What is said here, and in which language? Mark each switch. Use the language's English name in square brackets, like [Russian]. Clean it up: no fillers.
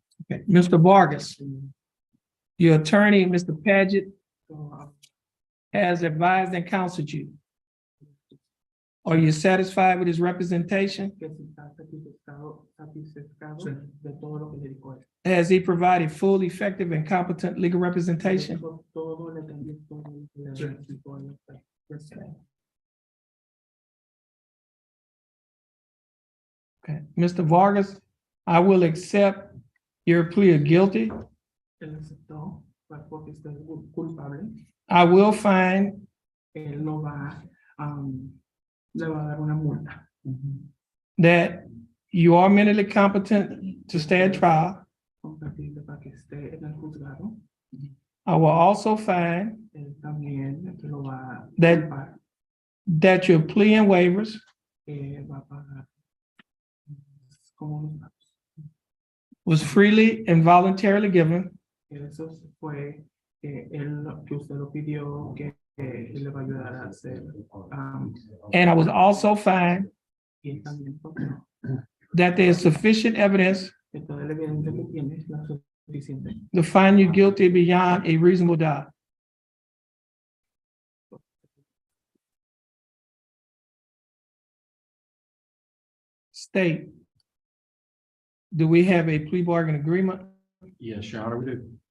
[English] Okay, Mr. Vargas, your attorney, Mr. Padgett, has advised and counseled you. Are you satisfied with his representation? [Spanish] Que si está satisfecho de todo lo que le dijo él. [English] Has he provided full, effective, and competent legal representation? [Spanish] Todo le entendió, todo lo que le explicó él. [English] Yes, sir. Okay, Mr. Vargas, I will accept your plea of guilty. [Spanish] Él aceptó, pues, porque usted es culpable. [English] I will find [Spanish] Él lo va, le va a dar una multa. [English] that you are mentally competent to stand trial. [Spanish] Compatible para que esté en el juzgado. [English] I will also find [Spanish] Él también lo va a [English] That- [Spanish] culpar, [English] that your plea and waivers [Spanish] va a pagar como unos pagos. [English] was freely and voluntarily given, [Spanish] Eso fue que usted lo pidió, que él le va a ayudar a hacer. [English] and I was also find [Spanish] Y él también [English] that there is sufficient evidence [Spanish] que toda la evidencia que tiene es la suficiente. [English] to find you guilty beyond a reasonable doubt. State, do we have a plea bargain agreement? Yes, Your Honor, we do.